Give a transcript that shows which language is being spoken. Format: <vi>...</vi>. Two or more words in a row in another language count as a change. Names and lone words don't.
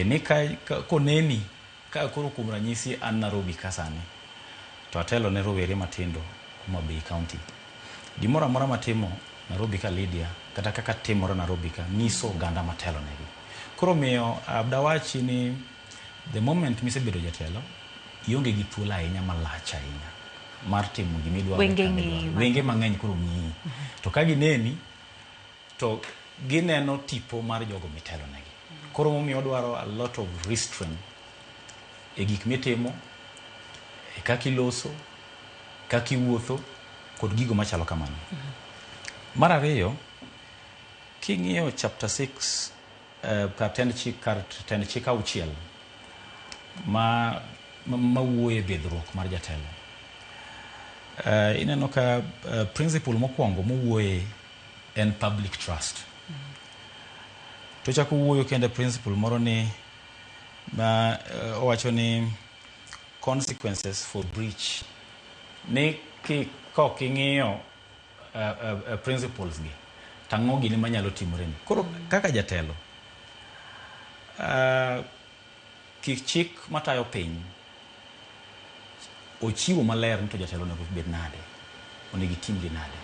<luo>Ni koneni ka koro kuom ranyisi an Nairobi kasani, to atelo ne rowere matindo Homa Bay County. Gimoro amora matimo Nairobi ka Lydia, kata kaka timore Nairobi ka, nyiso oganda matelo negi. Koro miyo abdawachi ni</luo> <en>the moment</en> <luo>misebedo jatelo, ionge gi thuolo ahinya malach ahinya mar timo gimidwaro. Wenge mang'eny koro ng'iyi. To ka gineni, to gineno tipo mar jogo mitelo negi. Koro momiyo dwaro</luo> <en>a lot of restraint</en> <luo>e gik mitimo, e kaka iloso, kaka iwuotho, kod gigo machalo kamano. Mar ariyo, king'iyo chapter 6 kar tend chik auchiel ma wuoye bedruok mar jatelo, ineno ka principle mokwongo mowuoye en</luo> <en>public trust.</en> <luo>To chako wuoyo kende principle moro ni owacho ni</luo> <en>consequences for breach.</en> <luo>Ni kok ing'iyo principles gi, tang'o gini manyalo timore ni. Koro kaka jatelo, kik chik matayo piny ochiwo maler ni to jatelo nego bed nade, onego itim gi nade.</luo>